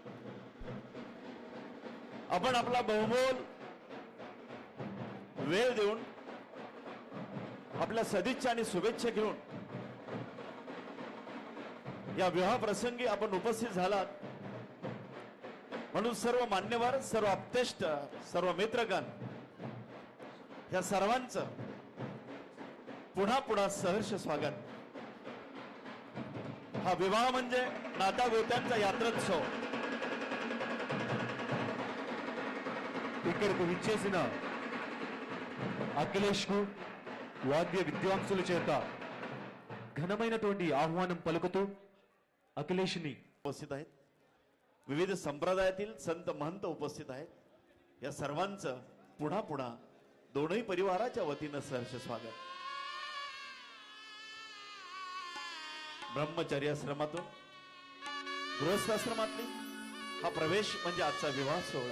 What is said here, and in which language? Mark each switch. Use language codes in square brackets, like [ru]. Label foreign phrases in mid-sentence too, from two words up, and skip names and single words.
[mr] आपण आपला बहुमोल वेळ देऊन आपल्या सदिच्छा आणि शुभेच्छा घेऊन या विवाह प्रसंगी आपण उपस्थित झालात म्हणून सर्व मान्यवर, सर्व आप्तेष्ट, सर्व मित्रगण या सर्वांचं पुन्हा पुन्हा सहर्ष स्वागत. हा विवाह म्हणजे नाता गोत्यांचा यात्रोत्सव. [te] ఇక్కడకు విచ్చేసిన అఖిలేష్ కు వాద్య విద్వాంసుల చేత ఘనమైనటువంటి ఆహ్వానం పలుకుతూ అఖిలేష్ని [mr] उपस्थित आहेत. विविध संप्रदायातील संत महंत उपस्थित आहेत. या सर्वांचं पुन्हा पुन्हा दोनही परिवाराच्या वतीनं सहर्ष स्वागत. ब्रह्मचर्याश्रमातून गृहस्थाश्रमातली हा प्रवेश म्हणजे आजचा विवाह सोहळा.